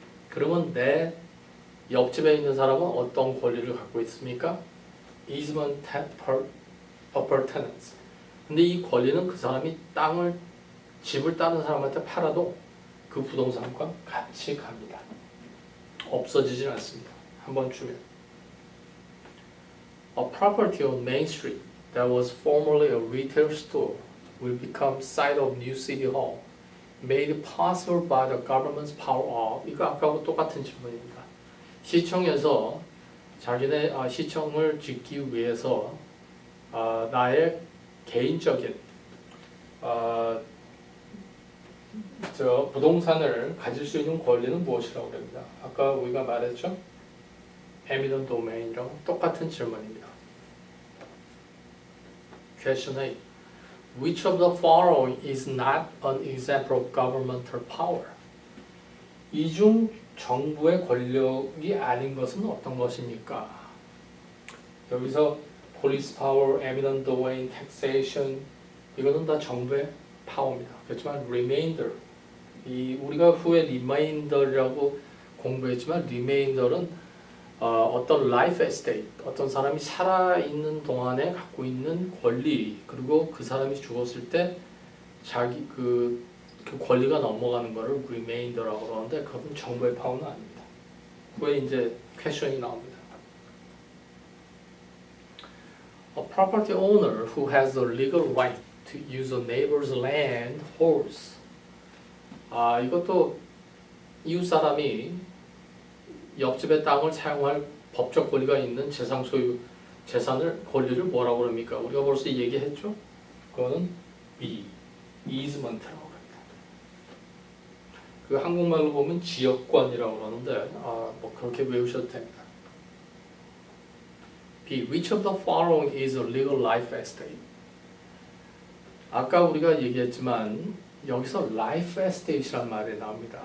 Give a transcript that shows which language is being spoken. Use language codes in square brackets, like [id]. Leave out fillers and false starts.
[ko] 그러면 내 옆집에 있는 사람은 어떤 권리를 갖고 있습니까? [en] easement upper tenants. [ko] 근데 이 권리는 그 사람이 집을 다른 사람한테 팔아도 그 부동산과 같이 갑니다. 없어지진 않습니다. 한번 주면. [en] A property on Main Street that was formerly a retail store will become site of new city hall, made possible by the government's power of. [ko] 이거 아까하고 똑같은 질문입니다. 시청에서 자기네 시청을 짓기 위해서 나의 개인적인 부동산을 가질 수 있는 권리는 무엇이라고 합니다. 아까 우리가 말했죠? eminent domain이랑 똑같은 질문입니다. [en] Question 8. Which of the following is not an example of governmental power? [ko] 이 중 정부의 권력이 아닌 것은 어떤 것입니까? 여기서 police power, eminent domain, taxation 이거는 다 정부의 파워입니다. 그렇지만 remainder 우리가 후에 remainder이라고 공부했지만 remainder는 어떤 life estate, 어떤 사람이 살아있는 동안에 갖고 있는 권리, 그리고 그 사람이 죽었을 때 자기 그 권리가 넘어가는 거를 remainder라고 그러는데 그건 정부의 파워는 아닙니다. 후에 이제 퀘션이 나옵니다. [en] A property owner who has the legal right to use a neighbor's land holds. [ko] 이것도 이웃 사람이 옆집의 땅을 사용할 법적 권리가 있는 재산 소유 재산을 권리를 뭐라고 그럽니까? 우리가 벌써 얘기했죠? 그거는 B, easement라고 합니다. 그 한국말로 보면 지역권이라고 그러는데 뭐 그렇게 외우셔도 됩니다. [en] B, which of the following is a legal life estate? [ko] 아까 우리가 얘기했지만 여기서 life estate이라는 말이 나옵니다.